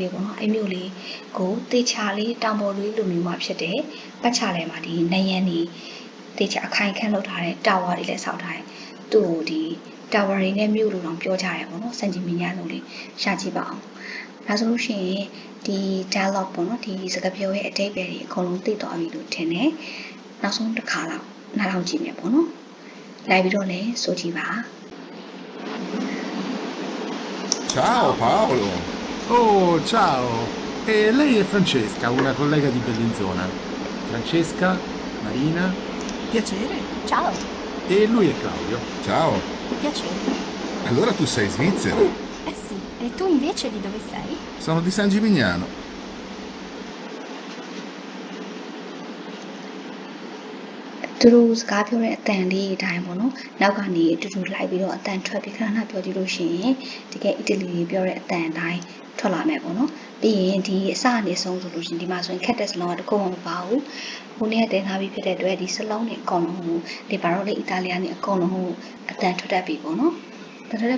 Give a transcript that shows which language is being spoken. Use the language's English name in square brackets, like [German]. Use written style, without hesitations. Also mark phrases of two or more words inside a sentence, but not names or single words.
[Burmese] လေးပေါ့နော်အဲ့မြို့လေးကိုတေချာလေးတောင်ပေါ်လေးလိုမျိုးမှာဖြစ်တယ်ပတ်ချလဲမှာဒီနယန်းဒီတေချာအခိုင်ခန့်လုပ်ထားတဲ့ tower တွေလည်းဆောက်ထားတယ်သူ့ကိုဒီ tower တွေနဲ့မြို့လိုတော့ပြောကြရတယ်ပေါ့နော် San Gimignano လေးရှာကြည့်ပါအောင်ဒါဆိုလို့ရှိရင်ဒီ dialogue ပေါ့နော်ဒီစကားပြောရဲ့အတိတ်ပဲတွေအကုန်လုံးသိသွားပြီလို့ထင်တယ်နောက်ဆုံးတစ်ခါလောက်နားထောင်ကြည့်မယ်ပေါ့နော်လိုက်ပြီးတော့လည်းဆိုကြည့်ပါ [Italian] Ciao Paolo. Oh, ciao. E lei è Francesca, una collega di Bellinzona. Francesca, Marina Piacere. Ciao, e lui è Claudio. Ciao. piacere. Allora tu sei svizzero? Sì, e tu invece di dove sei? Sono di San Gimignano. [Burmese] သူတို့စကားပြောတဲ့အတန်လေးအတိုင်းပေါ့နော်နောက်ကနေအတူတူလိုက်ပြီးတော့အတန်ထွက်ပြီးခဏခဏပြောကြည့်လို့ရှိရင်တကယ်အီတလီပြောတဲ့အတန်အတိုင်းထွက်လာမယ်ပေါ့နော်ပြီးရင်ဒီအစအနေဆုံးဆိုလို့ရှိရင်ဒီမှာဆိုရင်ခက်တဲ့စလုံးကတခုမှမပါဘူးဟိုနေ့ကတင်ထားပြီးဖြစ်တဲ့အတွက်ဒီစလုံးတွေအကုန်လုံးဒီပါတော့လေအီတာလီယာနေအကုန်လုံးအတန်ထွက်တတ်ပြီပေါ့နော်ထွက်တတ်